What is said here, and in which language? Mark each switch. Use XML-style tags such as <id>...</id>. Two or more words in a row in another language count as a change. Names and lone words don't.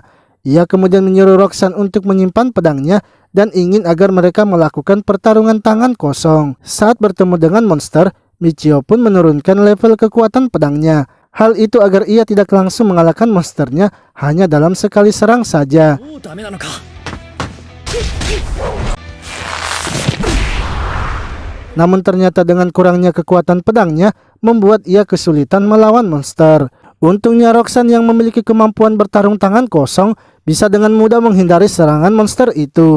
<id>Ia kemudian menyuruh Roxanne untuk menyimpan pedangnya dan ingin agar mereka melakukan pertarungan tangan kosong. Saat bertemu dengan monster, Michio pun menurunkan level kekuatan pedangnya. Hal itu agar ia tidak langsung mengalahkan monsternya hanya dalam sekali serang saja.</id> <ja>もうダメなのか</ja> <id>Namun ternyata dengan kurangnya kekuatan pedangnya membuat ia kesulitan melawan monster. Untungnya Roxanne yang memiliki kemampuan bertarung tangan kosong bisa dengan mudah menghindari serangan monster itu.</id>